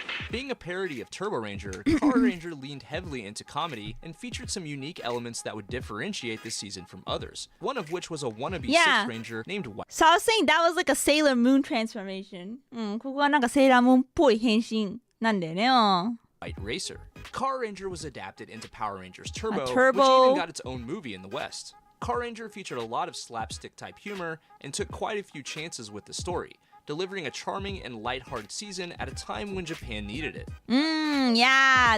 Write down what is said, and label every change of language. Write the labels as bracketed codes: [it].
[en] Being a parody of Turbo Ranger, Car Ranger leaned heavily into comedy and featured some unique elements that would differentiate this season from others, one of which was a wannabe Sixth Ranger named White. So I was saying that was like a Sailor Moon transformation. [ja] ここはなんかセーラームーンっぽい変身なんだよね。 [en] White Racer. Car Ranger was adapted into Power Rangers Turbo, Turbo. which even got its own movie in the West. Car Ranger featured a lot of slapstick-type humor and took quite a few chances with the story, delivering a charming and lighthearted season at a time when Japan needed it. Yeah.